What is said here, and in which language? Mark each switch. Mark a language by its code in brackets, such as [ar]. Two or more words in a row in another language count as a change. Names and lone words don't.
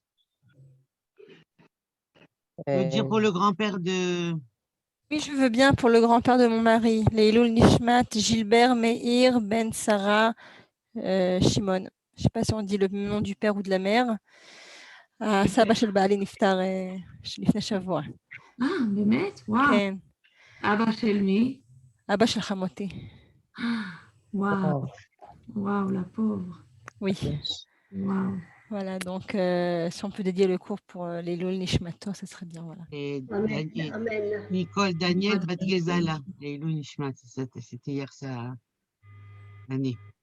[fr] Je veux dire pour le grand-père de... Oui, je veux bien pour le grand-père de mon mari, [he] לעילוי נשמת, [fr] Gilbert Meir Ben Sarah Shimon. Je ne sais pas si on dit le nom du père ou de la mère. [he] סבא של בעלי niftar לפני שבוע. באמת? וואו. כן. אבא של מי? אבא של חמותי. וואו. וואו, [fr] la pauvre. Oui. Waouh. Voilà, donc si on peut dédier le cours pour les [he] לעילוי נשמתו, [fr] ça serait bien. Voilà. Et Amen. Amen. Nicole Daniel Badgezala, [he] לעילוי נשמת, [fr] c'était hier sa année.